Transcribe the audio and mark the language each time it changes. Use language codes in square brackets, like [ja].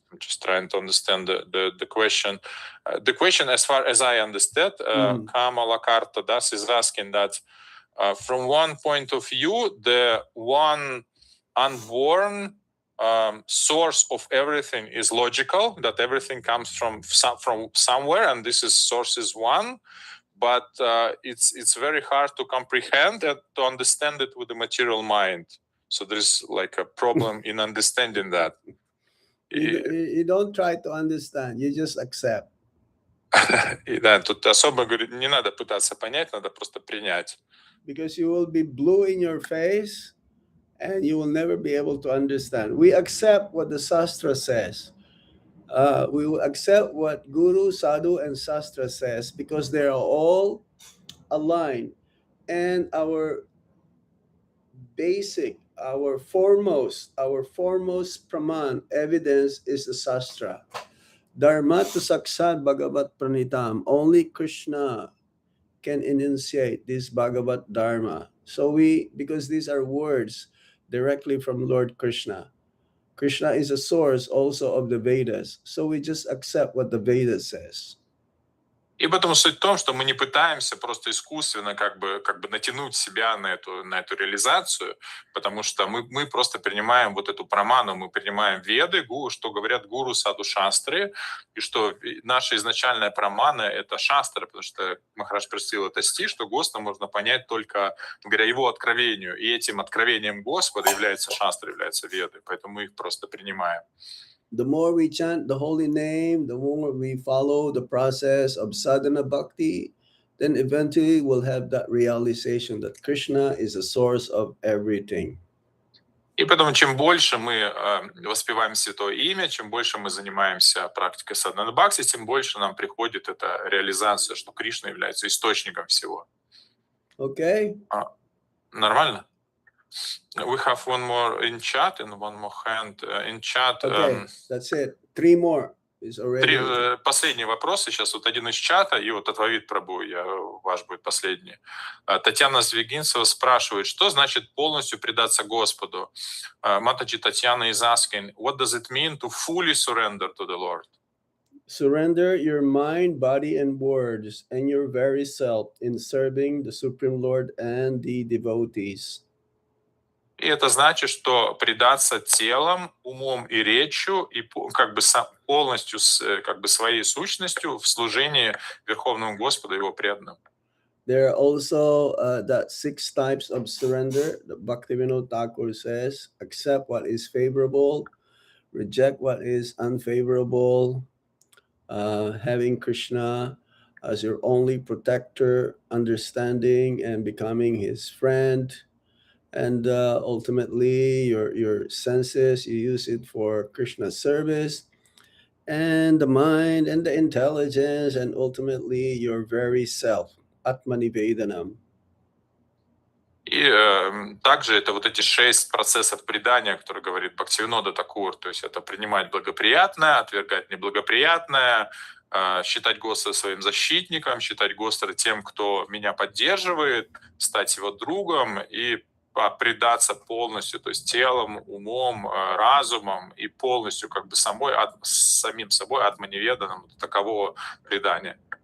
[en] I'm just trying to understand the question. The question, as far as I understand, Kamala Karta Das is asking that from one point of view, the one unborn source of everything is logical, that everything comes from somewhere, and this is source is one. But it's very hard to comprehend and to understand it with the material mind. So there's like a problem in understanding that. You don't try to understand, you just accept. [ru] Да, тут особо, говорит, не надо пытаться понять, надо просто принять. [en] Because you will be blue in your face and you will never be able to understand. We accept what the Shastra says. We will accept what Guru, Sadhu, and Shastra says because they are all aligned. And our basic, our foremost praman, evidence is the Shastra. [sa] Dharma to Sakshat Bhagavat Pranitam. [en] Only Krishna can enunciate this Bhagavat Dharma. So because these are words directly from Lord Krishna. Krishna is a source also of the Vedas. So we just accept what the Vedas says. [ru] И поэтому суть в том, что мы не пытаемся просто искусственно как бы натянуть себя на эту реализацию, потому что мы просто принимаем вот эту праману, мы принимаем веды, что говорят гуру, саду, шастры, и что наша изначальная прамана — это шастра, потому что Махарадж просил это стих, что Господа можно понять только благодаря его откровению, и этим откровением Господа является шастра, является веды, поэтому мы их просто принимаем. [en] The more we chant the holy name, the more we follow the process of sadhana bhakti, then eventually we'll have that realization that Krishna is the source of everything. [ru] И поэтому, чем больше мы воспеваем Святое Имя, чем больше мы занимаемся практикой садхана бхакти, тем больше нам приходит эта реализация, что Кришна является источником всего. [en] Okay? [ru] Нормально? [en] We have one more in chat and one more hand in chat. Okay, that's it. 3 more is already. [ru] Последние вопросы. Сейчас вот один из чата, и вот от Вавид Прабу, ваш будет последний. Татьяна Звегинцева спрашивает, что значит полностью предаться Господу? [en] Матаджи Татьяна is asking, what does it mean to fully surrender to the Lord? Surrender your mind, body, and words, and your very self in serving the Supreme Lord and the devotees. [ru] И это значит, что предаться телом, умом и речью, и как бы полностью как бы своей сущностью в служении Верховному Господу и Его преданным. [en] There are also that 6 types of surrender. The Bhaktivinoda Thakur says, accept what is favorable, reject what is unfavorable, having Krishna as your only protector, understanding and becoming his friend. And ultimately, your senses, you use it for Krishna's service, and the mind and the intelligence, and ultimately your very self, Atmanivedanam. [ru] И также это вот эти 6 процессов предания, которые говорит Бхактивинода Такур, то есть это принимать благоприятное, отвергать неблагоприятное, считать Господа своим защитником, считать Господа тем, кто меня поддерживает, стать его другом и предаться полностью, то есть телом, умом, разумом и полностью как бы самим собой атманиведанным, такового предания.